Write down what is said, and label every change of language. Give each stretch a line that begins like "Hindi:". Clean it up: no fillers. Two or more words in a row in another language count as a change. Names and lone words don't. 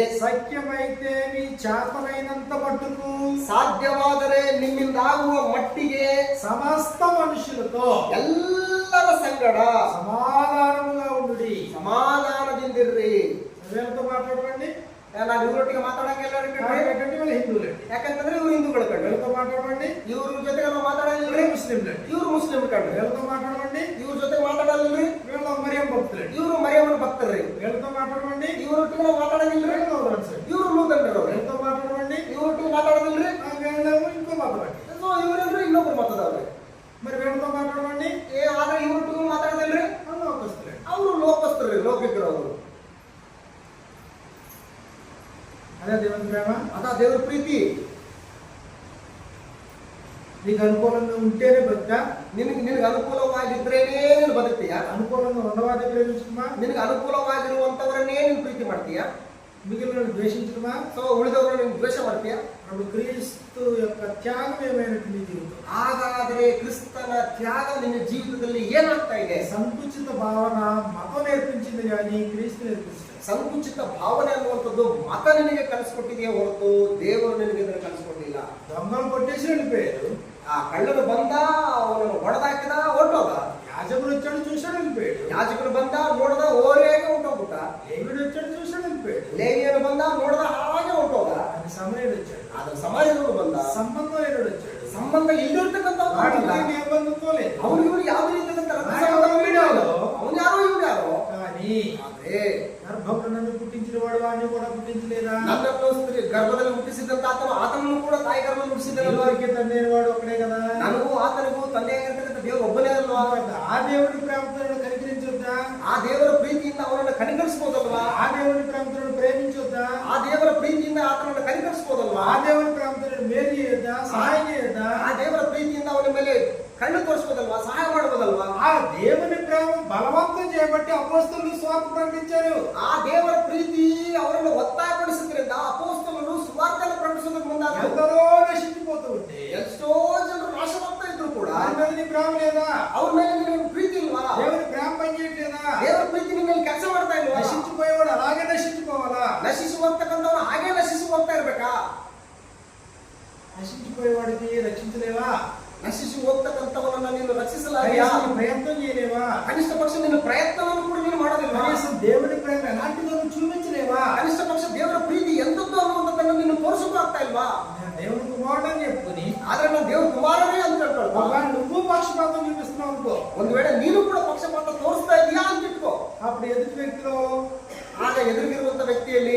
Telugu: సత్యమైతే మీ చేతనైనంత మట్టుకు
Kannada: ಸಾಧ್ಯವಾದರೆ ನಿಮ್ಮಿಂದಾಗುವ ಮಟ್ಟಿಗೆ
Telugu: సమస్త మనుషులతో
Kannada: ಎಲ್ಲರ ಸಂಗಡ
Telugu: సమాధానముగా ఉండుడి.
Kannada: ಸಮಾಧಾನದಿಂದಿರ್ರಿ.
Telugu: వీళ్ళతో మాట్లాడకండి,
Kannada: ನಾನು ಇವರೊಟ್ಟಿಗೆ ಮಾತಾಡಂಗಿಲ್ಲ
Telugu: మాట్లాడకండి, వీళ్ళు హిందువులండి.
Kannada: ಯಾಕಂತಂದ್ರೆ ಇವರು ಹಿಂದೂಗಳು ಕಂಡು,
Telugu: వీళ్ళతో మాట్లాడకండి,
Kannada: ಇವ್ರ ಜೊತೆಗೆ ನಾವು ಮಾತಾಡಂಗಿಲ್ಲ.
Telugu: వీళ్ళు ముస్లింలండి.
Kannada: ಇವರು ಮುಸ್ಲಿಂ ಕಂಡು,
Telugu: వీళ్ళతో మాట్లాడకండి,
Kannada: ಇವ್ರ ಜೊತೆ ಮಾತಾಡಲ್ಲ.
Telugu: వీళ్ళు మరియం భక్తులండి.
Kannada: ಇವರು ಮರಿಯಮ್ಮನ ಭಕ್ತರ್ರಿ.
Telugu: వీళ్ళతో మాట్లాడకండి,
Kannada: ಇವರೊಟ್ಟಿಗೆ ನಾವು ಮಾತಾಡಂಗಿಲ್ಲ.
Telugu: వీళ్ళు లూథరన్స్ అండి.
Kannada: ಇವರು ಲೂಥರನ್ರು.
Telugu: వీళ్ళతో మాట్లాడకండి,
Kannada: ಇವರೊಟ್ಟಿಗೆ ಮಾತಾಡೋದಿಲ್ರಿ.
Telugu: వీళ్ళేమో ఇంకో మతమండి.
Kannada: ಸೊ ಇವರೆಲ್ಲರೂ ಇನ್ನೊಬ್ರು ಮತದವ್ರಿ.
Telugu: మరి వీళ్ళతో మాట్లాడకండి,
Kannada: ಆದ್ರೆ ಇವರೊಟ್ಟಿಗೂ ಮಾತಾಡೋದಿಲ್ರಿ.
Telugu: వాళ్ళు లోకస్తులండి.
Kannada: ಅವರು ಲೋಕಸ್ಥರು, ಲೌಕಿಕರು ಅವರು.
Telugu: అదే దేవుని ప్రేమ.
Kannada: ಅದ ದೇವರ ಪ್ರೀತಿ.
Telugu: నీకు అనుకూలంగా ఉంటేనే బతుకా?
Kannada: ನಿನಗೆ ಅನುಕೂಲವಾಗಿದ್ರೇನೇ ನೀನು ಬದುಕ್ತೀಯಾ?
Telugu: అనుకూలంగా ఉన్నవాదే ప్రేమించుకుమా?
Kannada: ನಿನಗೆ ಅನುಕೂಲವಾಗಿರುವಂತವರನ್ನೇ ನೀನು ಪ್ರೀತಿ ಮಾಡ್ತೀಯಾ?
Telugu: మిగిలిన ద్వేషించుకుమా?
Kannada: ಸೊ ಉಳಿದವರನ್ನು ನೀನು ದ್ವೇಷ ಮಾಡ್ತೀಯಾ?
Telugu: అప్పుడు క్రీస్తు యొక్క త్యాగం ఏమైనట్టు నీ జీవితం?
Kannada: ಹಾಗಾದ್ರೆ ಕ್ರಿಸ್ತನ ತ್ಯಾಗ ನಿನ್ನ ಜೀವಿತದಲ್ಲಿ ಏನಾಗ್ತಾ ಇದೆ?
Telugu: సంకుచిత భావన మతం నేర్పించింది కానీ క్రీస్తు నేర్పించింది.
Kannada: ಸಂಕುಚಿತ ಭಾವನೆ ಅನ್ನುವಂಥದ್ದು ಮತ ನಿನಗೆ ಕಲಿಸ್ಕೊಟ್ಟಿದೆಯೇ ಹೊರತು ದೇವರು ನಿನಗೆ ಇದನ್ನು ಕಲಿಸ್ಕೊಟ್ಟಿಲ್ಲ.
Telugu: దొంగలు కొట్టేసి వెళ్ళిపోయారు.
Kannada: ಆ ಕಳ್ಳನು ಬಂದ, ಅವನು ಹೊಡೆದಾಕಿದ, ಹೊರಟೋದ.
Telugu: యాజకుడు వచ్చాడు చూశాడు వెళ్ళిపోయాడు.
Kannada: ಯಾಜಕನು ಬಂದ, ನೋಡ್ದ, ಓರೆಗೆ ಹೊಂಟೋಗ್ಬಿಟ್ಟ.
Telugu: లేవిడు వచ్చాడు చూశాడు వెళ్ళిపోయాడు.
Kannada: ಲೇವಿಯನು ಬಂದ, ನೋಡ್ದ, ಹಾಗೆ ಹೊಂಟೋದ.
Telugu: అది సమయుడు వచ్చాడు.
Kannada: ಆದ್ರೆ ಸಮಾಜದವರು ಬಂದ,
Telugu: సంబంధం లేనుడు వచ్చాడు.
Kannada: ಸಂಬಂಧ ಇಲ್ಲಿರ್ತಕ್ಕಂಥ
Telugu: వాడికి ఏ బంధుత్వం లేదు.
Kannada: ಅವನು ಇವರು ಯಾವುದೇ ರೀತಿಯಾದಂತ ಅವನು ಯಾರೋ ಇವ್ರು ಯಾರೋ.
Telugu: కానీ
Kannada: ಆದ್ರೆ
Telugu: గర్భంలో నన్ను పుట్టించిన వాడు వాడిని కూడా పుట్టించలేదా?
Kannada: ನನ್ನನ್ನು ಸ್ತ್ರೀ ಗರ್ಭದಲ್ಲಿ ಹುಟ್ಟಿಸಿದಂತ ಆತನನ್ನು ಕೂಡ ತಾಯಿ ಗರ್ಭದಲ್ಲಿ ಹುಟ್ಟಿಸಿದಲ್ವಾ?
Telugu: ఎవరికి తండ్రి వాడు ఒక్కడే కదా.
Kannada: ನನಗೂ ಆತನಿಗೂ ತಂದೆಯಾಗಿರ್ತಕ್ಕಂಥ ದೇವರು ಒಬ್ಬನೇ ಅಲ್ವಾ?
Telugu: ఆ దేవుడి ప్రేమతో కనికరించొద్దా?
Kannada: ಆ ದೇವರ ಪ್ರೀತಿಯಿಂದ ಅವನನ್ನು ಕನಿಕರಿಸಬಹುದಲ್ವಾ?
Telugu: ఆ దేవుడి ప్రేమతో ప్రేమించొద్దా?
Kannada: ಆ ದೇವರ ಪ್ರೀತಿಯಿಂದ ಆತನನ್ನು ಕನಿಕರಿಸಬಹುದಲ್ವಾ?
Telugu: ఆ దేవుడి ప్రేమతో మేలు చేయొద్దా? సహాయం చేయొద్దా?
Kannada: ಆ ದೇವರ ಪ್ರೀತಿಯಿಂದ ಅವನ ಮೇಲೆ ಕಣ್ಣು ತೋರಿಸಬಹುದಲ್ವಾ? ಸಹಾಯ ಮಾಡಬಹುದಲ್ವಾ?
Telugu: ఆ దేవుని ప్రేమ బలవంతం చేయబట్టి అపోస్తలులు సువార్త ప్రకటించారు.
Kannada: ಆ ದೇವರ ಪ್ರೀತಿ ಅವರನ್ನು ಒತ್ತಾಯಪಡಿಸಿದ್ರಿಂದ ಅಪೊಸ್ತಲರು ಸುವಾರ್ತೆಯನ್ನು ಪ್ರಕಟಿಸೋದಕ್ಕೆ ಮುಂದಾದರು.
Telugu: ఎందరో నశించిపోతూ ఉంటే
Kannada: ಎಷ್ಟೋ ಜನರು ನಾಶವಾಗ್ತಾ ಇದ್ರು ಕೂಡ
Telugu: వారి మీద నీ ప్రేమ లేదా?
Kannada: ಅವ್ರ ಮೇಲೆ ನಿನಗೆ ಪ್ರೀತಿ ಇಲ್ವಾ?
Telugu: దేవుని ప్రేమ పనిచేయట్లేదా?
Kannada: ದೇವರ ಪ್ರೀತಿ ನಿಮ್ಮಲ್ಲಿ ಕೆಲಸ ಮಾಡ್ತಾ ಇಲ್ವಾ?
Telugu: నశించిపోయేవాడు అలాగే నశించిపోవాలా?
Kannada: ನಶಿಸಿ ಹೋಗ್ತಕ್ಕಂಥವನು ಹಾಗೆ ನಶಿಸಿ ಹೋಗ್ತಾ ಇರ್ಬೇಕಾ?
Telugu: నశించిపోయేవాడికి రక్షించలేవా?
Kannada: ನಶಿಸಿ ಹೋಗ್ತಕ್ಕಂಥವನನ್ನ ನೀನು ರಕ್ಷಿಸಲಾರಿಯಾ?
Telugu: కనీసం ప్రయత్నం చేయలేవా?
Kannada: ಕನಿಷ್ಠ ಪಕ್ಷ ನಿನ್ನ ಪ್ರಯತ್ನವನ್ನು ಕೂಡ ನೀನು ಮಾಡೋದಿಲ್ವಾ?
Telugu: కనీసం దేవుని ప్రేమ ఎలాంటిదో నువ్వు చూపించలేవా?
Kannada: ಕನಿಷ್ಠ ಪಕ್ಷ ದೇವರ ಪ್ರೀತಿ ಎಂತದ್ದು ಅನ್ನುವಂಥದ್ದನ್ನು ನೀನು ತೋರಿಸಕ್ಕೂ ಆಗ್ತಾ ಇಲ್ವಾ?
Telugu: నేను దేవుని కుమారుడు అని చెప్పుకుని
Kannada: ಆದ್ರೆ ನಾನು ದೇವ್ರ ಕುಮಾರನೇ ಅಂತ ಹೇಳ್ಕೊಳ್ಬಾ.
Telugu: ఒకవేళ నువ్వు పక్షపాతం చూపిస్తున్నావు అనుకో,
Kannada: ಒಂದು ವೇಳೆ ನೀನು ಕೂಡ ಪಕ್ಷಪಾತ ತೋರಿಸ್ತಾ ಇದೀಯಾ ಅಂತ ಇಟ್ಕೋ.
Telugu: అప్పుడు ఎదుటి వ్యక్తిలో
Kannada: ಆಗ ಎದುರಿಗಿರುವಂತ ವ್ಯಕ್ತಿಯಲ್ಲಿ